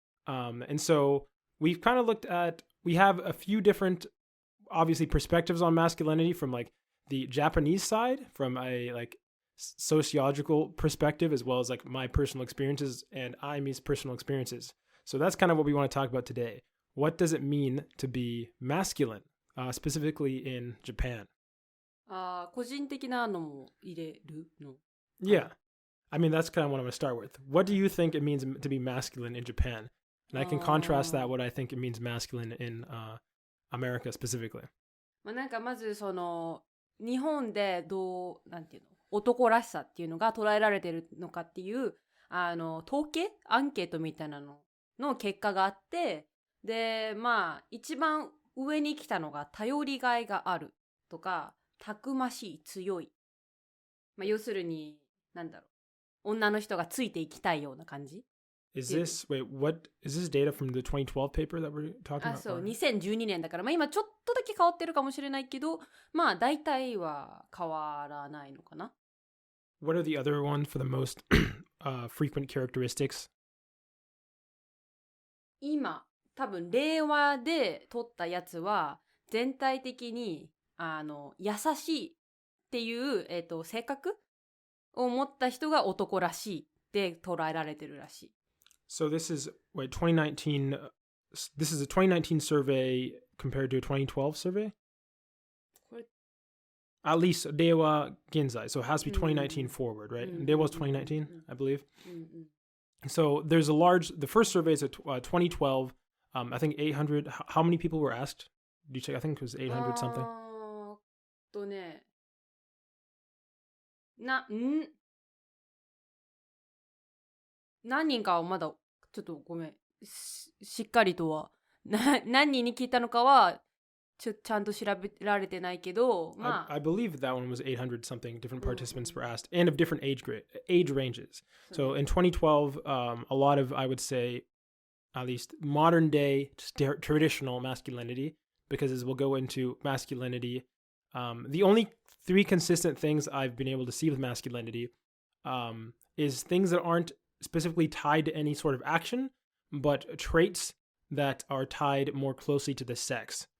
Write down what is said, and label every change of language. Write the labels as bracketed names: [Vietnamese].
[English] And so we've kind of we have a few different, obviously, perspectives on masculinity from like the Japanese side, from a like sociological perspective, as well as like my personal experiences and Imi's personal experiences. So that's kind of what we want to talk about today. What does it mean to be masculine, specifically in Japan? [Japanese] 個人的なのも入れるの? [English] Yeah. I mean, that's kind of what I'm going to start with. What do you think it means to be masculine in Japan? And I can contrast that what I think it means masculine in America specifically. [Japanese] なんかまずその日本でなんていうの、男らしさっていうのが捉えられてるのかっていう統計アンケートみたいなのの結果があって、でまあ一番上に来たのが頼りがいがあるとかたくましい強い、まあ、要するになんだろう、女の人がついていきたいような感じ。 [English] Is this data from the 2012 paper that we're talking about? [Japanese] そう、2012年だから、まあ今ちょっとだけ変わってるかもしれないけど、まあ大体は変わらないのかな。 [English] What are the other ones for the most frequent characteristics? [Japanese] 今、多分令和で取ったやつは全体的に優しいっていう、性格を持った人が男らしいって捉えられてるらしい。 [English] So this is 2019. This is a 2019 survey compared to a 2012 survey. At least Dewa Ginzai, so it has to be 2019 forward, right? Dewa was 2019, I believe. So there's the first survey is a 2012. I think 800. How many people were asked? Did you check? I think it was 800 something. [Japanese] ね、何人かはまだちょっとごめん しっかりとは何人に聞いたのかはちゃんと調べられてないけど、まあ [English] I believe that one was 800 something different participants were asked and of different age ranges. So in 2012, a lot of, I would say, at least modern day traditional masculinity, because as we'll go into masculinity, the only three consistent things I've been able to see with masculinity is things that aren't specifically tied to any sort of action, but traits that are tied more closely to the sex.